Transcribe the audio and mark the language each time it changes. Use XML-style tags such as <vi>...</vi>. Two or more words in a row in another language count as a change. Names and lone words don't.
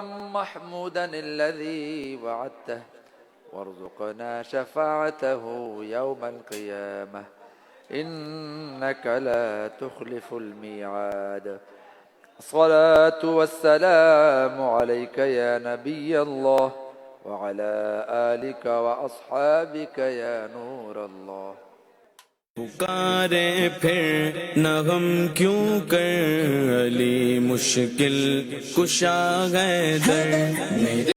<ar>محمودا الذي وعدته وارزقنا شفاعته يوم القيامة إنك لا تخلف الميعاد الصلاة والسلام عليك يا نبي الله وعلى آلك وأصحابك يا نور الله</ar> <ur>پکارے پھر نہ غم کیوں کر علی مشکل کشا ہے در</ur>